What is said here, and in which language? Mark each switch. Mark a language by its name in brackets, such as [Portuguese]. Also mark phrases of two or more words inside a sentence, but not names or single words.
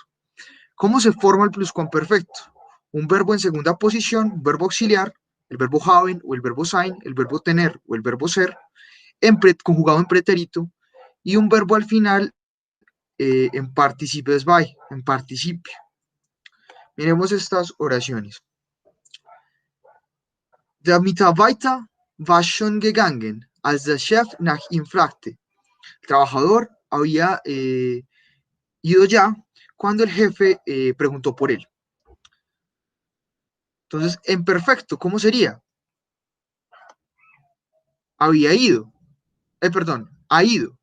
[Spanish] ¿Cómo se forma el pluscuamperfecto? Un verbo en segunda posición, un verbo auxiliar, el verbo haben o el verbo sein, el verbo tener o el verbo ser, conjugado en pretérito, y un verbo al final en participes by, en participio. Miremos estas oraciones. [German] Der Mitarbeiter war schon gegangen, als der Chef nach ihm fragte. [Spanish] El trabajador había ido ya cuando el jefe preguntó por él. Entonces, en perfecto, ¿cómo sería? Había ido. Perdón, ha ido.